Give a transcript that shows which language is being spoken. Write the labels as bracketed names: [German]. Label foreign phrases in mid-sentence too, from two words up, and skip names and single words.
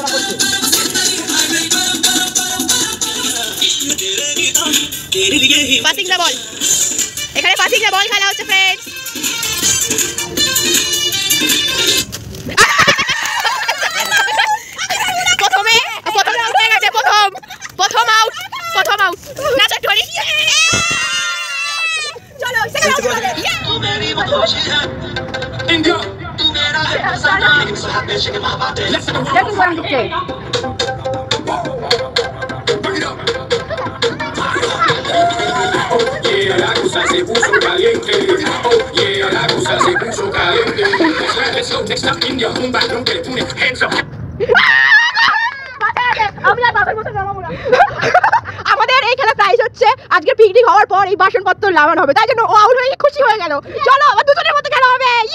[English] passing the ball, এখানে passing the ball [Bangla] খেলা হচ্ছে [English] ফ্রেন্ডস। [Bangla] প্রথমে আউট হয়ে গেছে, প্রথম [Spanish] La cosa se puso caliente. Yeah, la cosa se puso caliente. [English] Next up India, boom back, don't get it, hands up. [Bangla] আমাদের এই খেলা প্রাইজ হচ্ছে আজকে পিকনিক হওয়ার পর এই বাসনপত্র লাগানো হবে, তাই জন্য ও আউট হয়ে খুশি হয়ে গেল। চলো আবার দুজনের মধ্যে খেলা হবে।